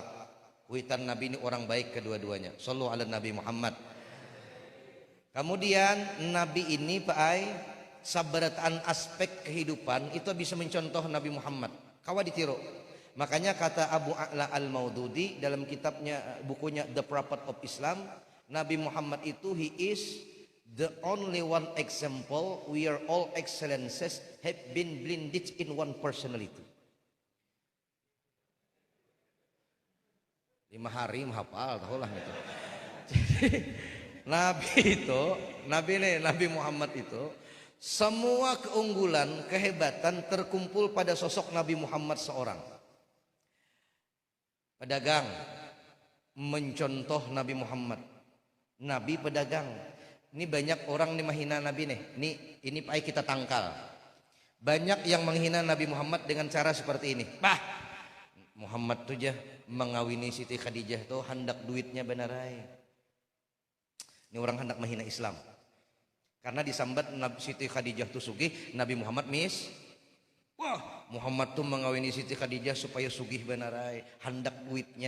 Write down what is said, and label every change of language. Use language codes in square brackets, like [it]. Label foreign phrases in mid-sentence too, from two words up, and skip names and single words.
[id] Witan Nabi ini orang baik kedua-duanya. [ar] صلوا على [id] Nabi Muhammad. Kemudian Nabi ini Pak Ai, sabarataan aspek kehidupan itu bisa mencontoh Nabi Muhammad. Kawa ditiru. Makanya kata Abu A'la Al-Maududi dalam kitabnya, bukunya The Prophet of Islam, Nabi Muhammad itu [en] he is the only one example where all excellences have been blended in one personality. [id] 5 hari menghafal, tahulah gitu. Jadi Nabi Muhammad itu semua keunggulan, kehebatan terkumpul pada sosok Nabi Muhammad seorang. Pedagang, mencontoh Nabi Muhammad. Nabi pedagang. Ini banyak orang nih menghina Nabi nih. Ini Pak kita tangkal. Banyak yang menghina Nabi Muhammad dengan cara seperti ini. [bjn] Muhammad tuh jah mengawini Siti Khadijah tuh hendak duitnya benarai. [id] Ini orang hendak menghina Islam. Karena disambat Siti Khadijah tuh sugih, Nabi Muhammad wah, Muhammad tuh mengawini Siti Khadijah supaya sugih benarai, hendak duitnya.